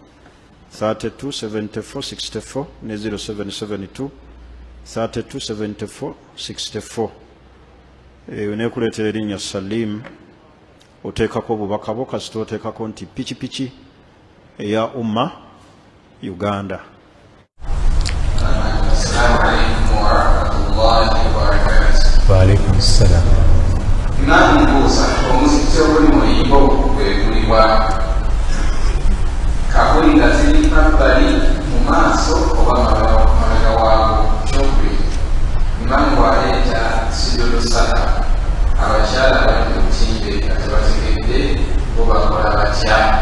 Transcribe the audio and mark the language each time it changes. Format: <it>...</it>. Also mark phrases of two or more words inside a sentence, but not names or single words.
<lg>327464 ne 0772 327464 nekuleetera erinnya Salim oteekako obubaka bwo kasita oteekako nti pikipiki eya Umma Uganda.</lg> <ar>السلام عليكم ورحمة الله وبركاته. وعليكم السلام.</ar> <lg>Imam Musa omuzikiti oguli mu yimbo gwegulibwa kabuli nga ziri mabbali mu maaso oba mabega waago kyokubiri Imam bw'aleeta sijudu sala abakyala bali mu butimbe nga tebategedde bo bakola batya.</lg>